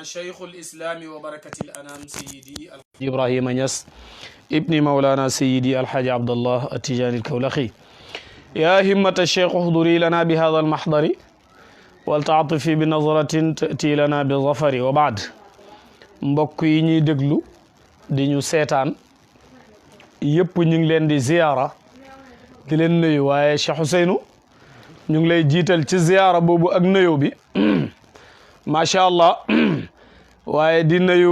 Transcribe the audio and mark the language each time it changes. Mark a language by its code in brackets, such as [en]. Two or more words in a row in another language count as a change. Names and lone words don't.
[ar] شيخ الإسلام وبركة الأنام سيدي إبراهيم نياس ابن مولانا سيدي الحاج عبد الله التجاني الكولخي يا همة الشيخ احضري لنا بهذا المحضر والتعطفي بنظرة تأتي لنا بالظفر وبعد [wo] mbokk yi ñuy déglu di ñu seetaan yëpp ñu ngi leen di ziyaara di leen nuyu waaye Cheikh Ousseynou ñu ngi lay jiital ci ziyaara boobu ak nuyu bi [ar] ما شاء الله [wo] waaye di